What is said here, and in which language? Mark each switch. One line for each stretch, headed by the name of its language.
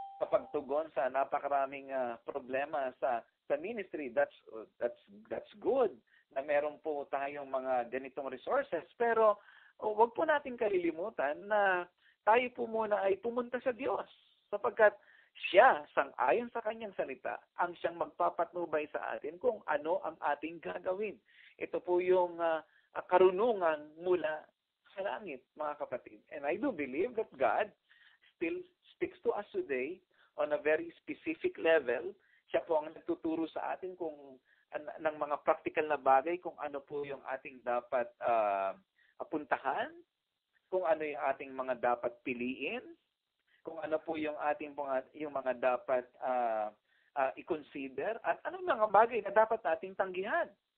Filipino: sa pagtugon sa napakaraming problema sa ministry,
English: that's good
Filipino: na meron po tayong mga ganitong resources, pero huwag po natin kalilimutan na tayo po muna ay pumunta sa Diyos, sapagkat siya, sang-ayon sa kanyang salita, ang siyang magpapatnubay sa atin kung ano ang ating gagawin. Ito po yung karunungan mula sa langit, mga kapatid.
English: And I do believe that God still speaks to us today on a very specific level.
Filipino: Siya po ang nagtuturo sa atin kung ng mga practical na bagay, kung ano po yung ating dapat puntahan, kung ano yung ating mga dapat piliin, kung ano po yung ating yung mga dapat i-consider, at anong mga bagay na dapat nating tanggihan.